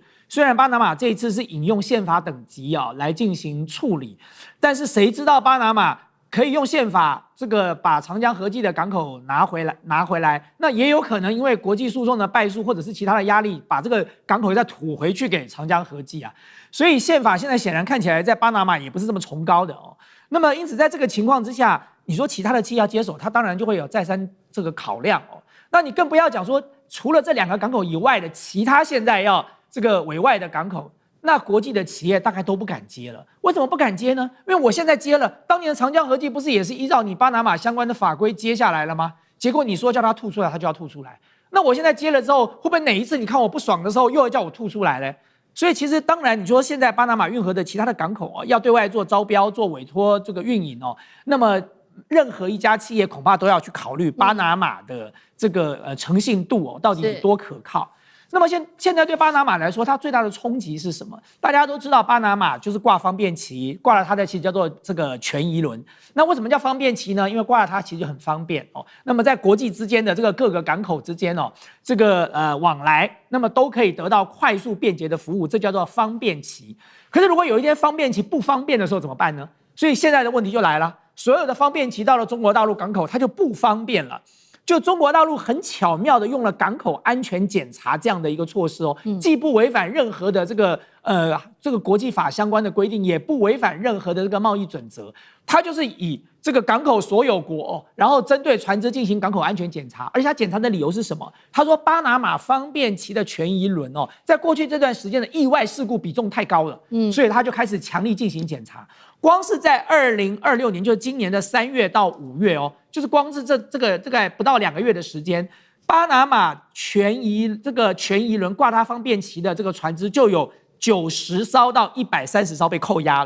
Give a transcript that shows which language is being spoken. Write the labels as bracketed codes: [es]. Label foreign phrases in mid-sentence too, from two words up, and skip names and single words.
[zh] 雖然巴拿馬這一次是引用憲法等級啊來進行處理，但是誰知道巴拿馬可以用憲法這個把長江合記的港口拿回來，那也有可能因為國際訴訟的敗訴或者是其他的壓力，把這個港口再吐回去給長江合記啊。所以憲法現在顯然看起來在巴拿馬也不是這麼崇高的哦。那麼因此在這個情況之下，你說其他的企業要接手，它當然就會有再三這個考量哦。那你更不要講說除了這2個港口以外的其他現在要這個委外的港口。那國際的企業大概都不敢接了，為什麼不敢接呢？因為我現在接了，當年的長江合記不是也是依照你巴拿馬相關的法規接下來了嗎？結果你說叫他吐出來，他就要吐出來。那我現在接了之後，會不會哪一次你看我不爽的時候，又要叫我吐出來呢？所以其實當然，你說現在巴拿馬運河的其他的港口要對外做招標、做委託這個運營哦，那麼任何一家企業恐怕都要去考慮巴拿馬的這個誠信度到底有多可靠。那麼現在對巴拿馬來說，它最大的衝擊是什麼？大家都知道，巴拿馬就是掛方便旗，掛了它的旗叫做這個權宜輪。那為什麼叫方便旗呢？因為掛了它其實就很方便哦。那麼在國際之間的這個各個港口之間這個往來，那麼都可以得到快速便捷的服務，這叫做方便旗。可是如果有一天方便旗不方便的時候怎麼辦呢？所以現在的問題就來了，所有的方便旗到了中國大陸港口，它就不方便了。就中國大陸很巧妙的用了港口安全檢查這樣的一個措施既不違反任何的這個國際法相關的規定，也不違反任何的這個貿易準則。它就是以這個港口所有國然後針對船只進行港口安全檢查，而且它檢查的理由是什麼？他說巴拿馬方便旗的權宜輪在過去這段時間的意外事故比重太高了，所以他就開始強力進行檢查。光是在2026年，就是今年的3月到5月就是光是這個不到2個月的時間，巴拿馬權宜輪掛它方便旗的這個船只就有90艘到130艘被扣押了，